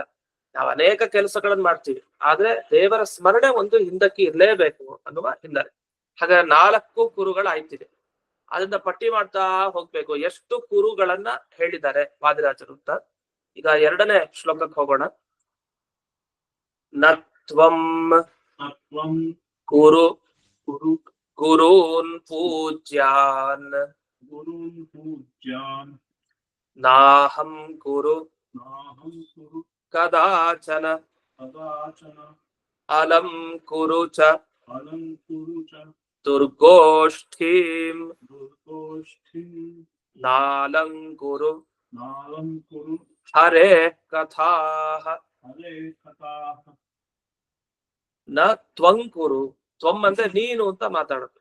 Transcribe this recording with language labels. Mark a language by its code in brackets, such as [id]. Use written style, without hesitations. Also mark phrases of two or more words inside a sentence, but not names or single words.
[kn] ನಾವು ಅನೇಕ ಕೆಲಸಗಳನ್ನ ಮಾಡ್ತೀವಿ, ಆದ್ರೆ ದೇವರ ಸ್ಮರಣೆ ಒಂದು ಹಿಂದಕ್ಕೆ ಇರ್ಲೇಬೇಕು ಅನ್ನುವ ಹಿನ್ನೆಲೆ. ಹಾಗೆ 4 ಕುರುಗಳಾಯ್ತಿದೆ. ಅದನ್ನ ಪಟ್ಟಿ ಮಾಡ್ತಾ ಹೋಗ್ಬೇಕು, ಎಷ್ಟು ಕುರುಗಳನ್ನ ಹೇಳಿದ್ದಾರೆ ವಾದಿರಾಜರು ಅಂತ. ಈಗ 2ನೇ ಶ್ಲೋಕಕ್ಕೆ ಹೋಗೋಣ. [sa] ನತ್ವಂ ಕುರು ಗುರೂನ್ ಪೂಜ್ಯಾನ್ ನಾಹಂ ಕುರು ಕದಾಚನ ಅಲಂ ಕುರು ಚ ದುರ್ಗೋಷ್ಠೀಂ ನಾಲಂಕುರು ಹರೇ ಕಥಾಃ ನ ತ್ವಂಕುರು. [kn] ತ್ವಂ ಅಂದ್ರೆ ನೀನು ಅಂತ ಮಾತಾಡೋದು.